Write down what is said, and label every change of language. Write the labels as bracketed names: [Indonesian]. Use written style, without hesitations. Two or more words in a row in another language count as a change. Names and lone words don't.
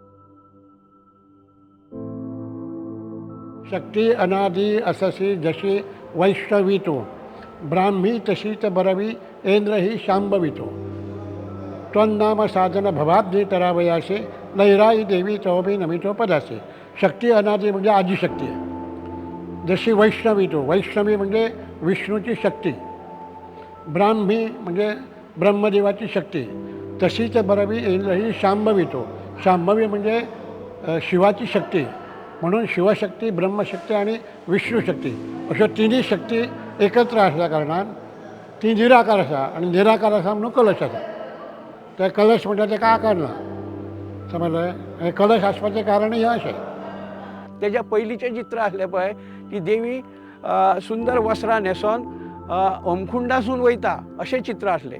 [Marathi] शक्ती अनादी अससी जशी वैष्णवी तू, ब्राह्मी तशीच बरवी ऐन्द्र ही शांभवी तू. त्वन्नाम साधन भवाब्धी तरावयासे, लयराई देवी तोबी नमितो पदासे. शक्ती अनादी म्हणजे आदिशक्ती आहे. जशी वैष्णवी तू, वैष्णवी म्हणजे विष्णूची शक्ती, ब्राह्मी म्हणजे ब्रह्मदेवाची शक्ती, तशीच बरोबरी येईल ही शांभवी. तो शांभवी म्हणजे शिवाची शक्ती. [Konkani] म्हणून शिवशक्ती, ब्रह्मशक्ती आणि विष्णुशक्ती अशा तिन्ही शक्ती एकत्र असल्या कारणान ती निराकार आसा. आणि निराकार आसा म्हणून कलश आसा. ते कलश म्हणजे ताका आकार ना. समजलें? हे कलश आसपाचें कारण हें अशें. त्याच्या पयलींचे चित्र आसले पळय की देवी सुंदर वस्त्रां न्हेसोन होमकुंडासून वयता अशें चित्र आसलें.